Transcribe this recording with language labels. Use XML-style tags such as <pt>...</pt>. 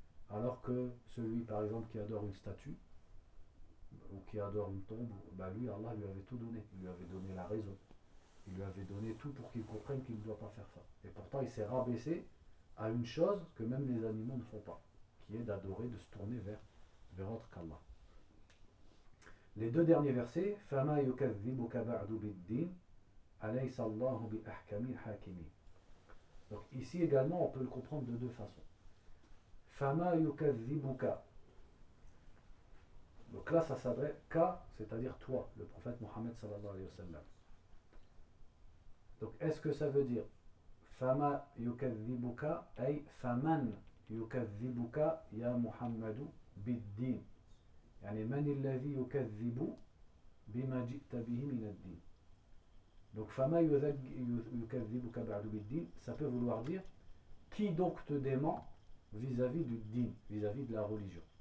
<fr>Alors que celui, par exemple, qui adore une statue, ou qui adore une tombe, bah lui, Allah lui avait tout donné. Il lui avait donné la raison. Il lui avait donné tout pour qu'il comprenne qu'il ne doit pas faire ça. Et pourtant, il s'est rabaissé à une chose que même les animaux ne font pas, qui est d'adorer, de se tourner vers autre qu'Allah. Les deux derniers versets,</fr> <ar>فَمَا يُكَذِّبُكَ بَعْدُ بِالدِّينِ أَلَيْسَ اللَّهُ بِأَحْكَمِ الْحَاكِمِينَ.</ar> <fr>Donc ici également, on peut le comprendre de deux façons.</fr> <ar>فَمَا يُكَذِّبُكَ.</ar> <fr>Donc là, ça s'adresse « ka », c'est-à-dire « toi », le prophète Mohammed sallallahu alayhi wa sallam. Donc est-ce que ça veut dire «</fr> <ar>فَمَا يُكَذِّبُكَ أي فَمَنْ يُكَذِّبُكَ يَا مُحَمَّدُ بِالدِّينِ</ar> <fr>» Donc, ça peut vouloir dire qui donc te dément vis-à-vis du din, vis-à-vis de la religion.</fr>